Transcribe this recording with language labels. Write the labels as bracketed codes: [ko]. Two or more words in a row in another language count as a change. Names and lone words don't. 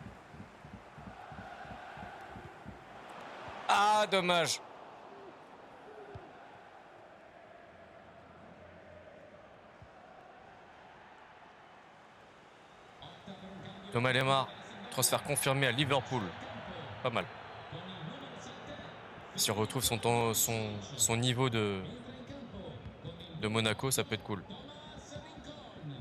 [fr] Ah, dommage. [it] Opta per un cambio [fr] Thomas Lemar, [it] laterale signalo [fr] transfert confirmé à [it] rimessa [fr] Liverpool. [it] sul campo [fr] Pas mal. [it] con il numero 7 [fr] Si on retrouve [it] Federico [fr] son niveau [it] entra in campo con il [fr] de [it] numero [fr] Monaco, [it] 9 [fr] ça peut être cool. [it] Thomas Rincon.